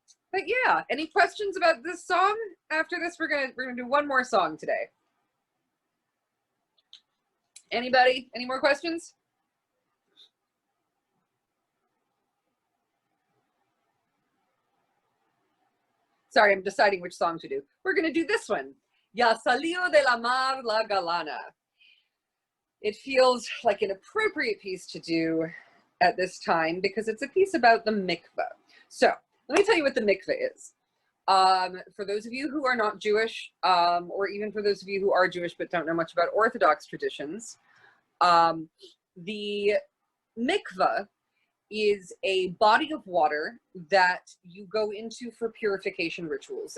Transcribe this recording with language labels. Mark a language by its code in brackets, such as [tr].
[en] But yeah, any questions about this song? After this, we're gonna do one more song today. Anybody? Any more questions? Sorry, I'm deciding which song to do. We're gonna do this one. [lad] Ya salió de la mar la galana. [en] It feels like an appropriate piece to do at this time because it's a piece about the mikveh. So let me tell you what the mikveh is. For those of you who are not Jewish, or even for those of you who are Jewish but don't know much about Orthodox traditions, the mikveh is a body of water that you go into for purification rituals.